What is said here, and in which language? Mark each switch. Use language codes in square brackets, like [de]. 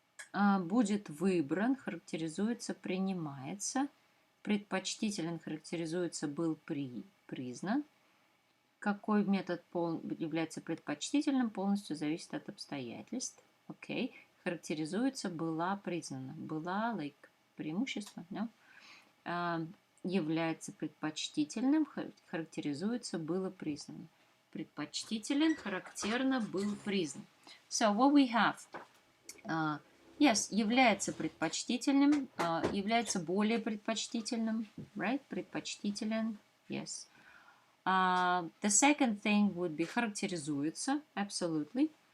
[ru] Будет выбран, характеризуется, принимается. Предпочтителен, характеризуется, был признан. Какой метод является предпочтительным, полностью зависит от обстоятельств. Окей. Характеризуется, была признана. Была, like, преимущество, no? Является предпочтительным, характеризуется, было признано. Предпочтителен, характерно, был признан. [en] So what we have? [ru] Yes, является предпочтительным, является более предпочтительным, right? [en] Предпочтителен, yes. The second thing would be характеризуется, absolutely.